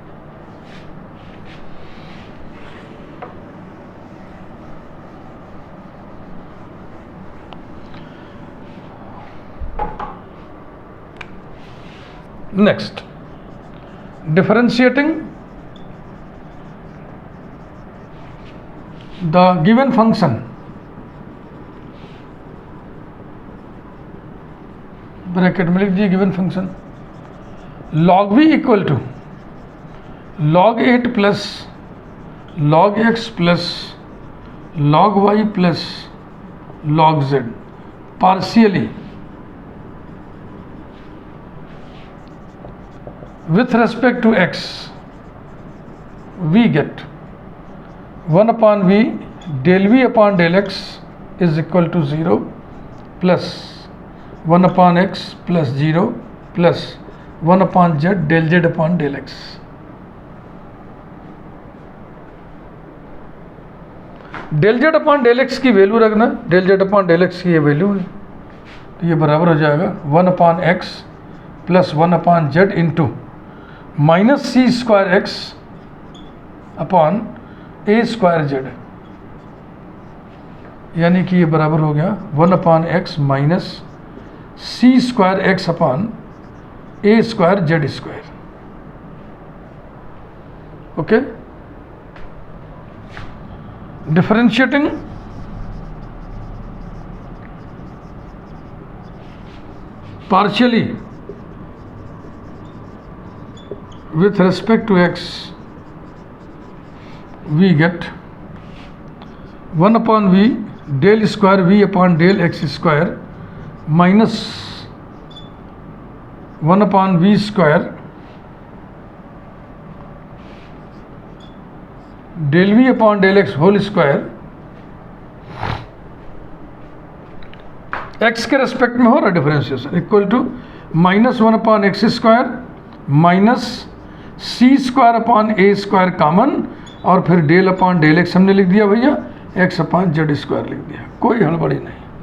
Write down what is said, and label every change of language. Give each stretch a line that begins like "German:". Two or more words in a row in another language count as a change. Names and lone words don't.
English: next, differentiating the given function bracket
Hindi: में लिख दिए
English: given function log v equal to log 8 plus log x plus log y plus log z partially with respect to x we get 1 upon v del v upon del x is equal to 0 plus 1 upon x plus 0 plus 1 upon z del z upon del x। del z upon del x
Hindi: की वैल्यू रखना,
English: del z upon del x
Hindi: की ये वैल्यू है तो ये बराबर हो जाएगा
English: 1 upon x plus 1 upon z into minus c square x upon a square z,
Hindi: यानी कि ये बराबर हो गया
English: 1 upon x minus c square x upon a square z square. okay, differentiating partially with respect to x we get 1 upon v del square v upon del x square minus 1 upon v square del v upon del x whole square
Hindi: x के रेस्पेक्ट में हो रहा डिफरेंशिएशन
English: equal to minus 1 upon x square minus c square upon a square common
Hindi: और फिर
English: del upon del x
Hindi: हमने लिख दिया भैया,
English: x upon z square
Hindi: लिख दिया, कोई हड़बड़ी नहीं।